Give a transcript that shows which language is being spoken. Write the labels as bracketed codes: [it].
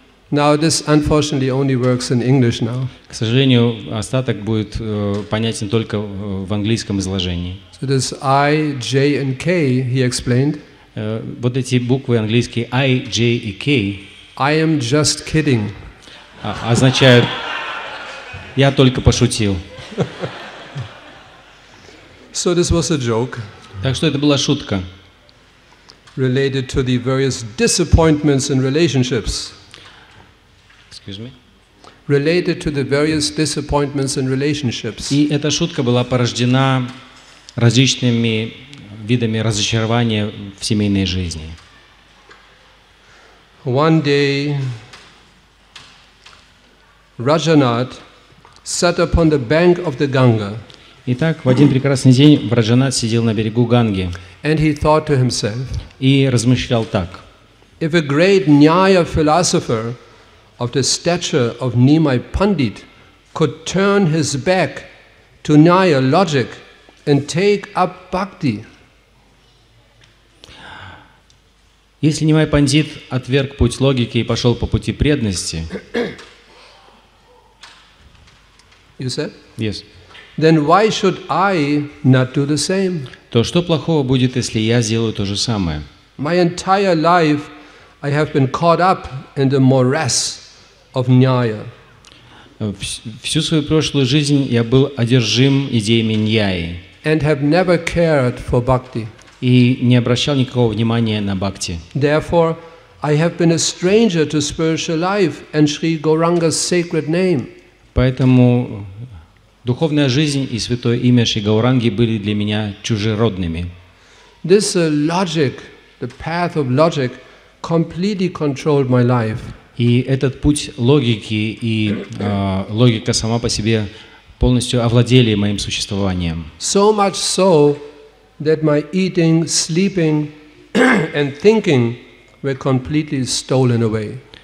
[en] Now this unfortunately only works in English now. [ru] К сожалению, остаток будет понятен только в английском изложении. [en] So this I, J, and K, he explained. [ru] Вот эти буквы английские I, J и K [en] I am just kidding. [ru] Означают «я только пошутил». [en] So this was a joke. [ru] Так что это была шутка. [en] Related to the various disappointments in relationships. Excuse me? Related to the various disappointments in relationships. [ru] И эта шутка была порождена различными видами разочарования в семейной жизни. [en] One day, Rajanath sat upon the bank of the Ganga. [ru] Итак, в один прекрасный день Враджанат сидел на берегу Ганги [en] And he thought to himself, [ru] и размышлял так. [en] if a great Nyaya philosopher of the stature of Nimai Pandit could turn his back to Nyaya logic and take up bhakti, [ru] Если Нимай Пандит отверг путь логики и пошел по пути преданности, [en] you said? yes, Then why should I not do the same? [ru] то что плохого будет, если я сделаю то же самое? [en] My entire life I have been caught up in the morass of Nyaya. [ru] Всю свою прошлую жизнь я был одержим идеями ньяи [en] And have never cared for bhakti. [ru] и не обращал никакого внимания на бхакти. [en] Therefore, I have been a stranger to spiritual life and Sri Gauranga's sacred name. [ru] Поэтому духовная жизнь и святое имя Шри Гауранги были для меня чужеродными. [en] This logic, the path of logic, completely controlled my life. [ru] И этот путь логики и логика сама по себе полностью овладели моим существованием. [en] So much so that my eating, sleeping and thinking were completely stolen away.